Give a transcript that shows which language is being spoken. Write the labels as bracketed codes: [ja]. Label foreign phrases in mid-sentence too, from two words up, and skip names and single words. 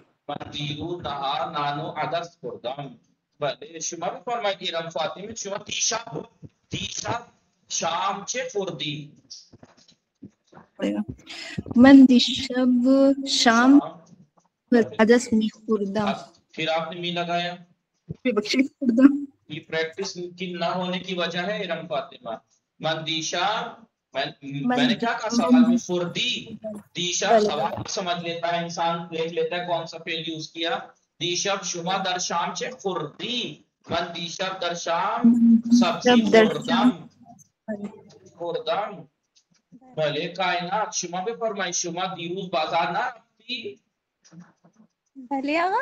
[fa] من دیروز نهار نانو عدس خوردم. بله شما بفرمایید ارم فاطمه شما دیشب شام چه خوردی؟ من دیشب شام عدس میخوردم. [ur] پھر آپ نے می لگایا [fa] ببخشید خوردم. [ur] یہ پریکٹس کی نہ ہونے کی وجہ ہے ارم فاطمہ. [fa] من دیشب [ur] میں نے کیا کہا سوال میں فردی دیشب سوال سمجھ لیتا ہے انسان دیکھ لیتا ہے کون سا فعل یوز کیا. [fa] دیشب شما در شام چه خوردی؟ من دیشب در شام سبزی خوردم. بله کائنات شما بفرمایید شما دیروز بازار نرفتی؟ بله آقا.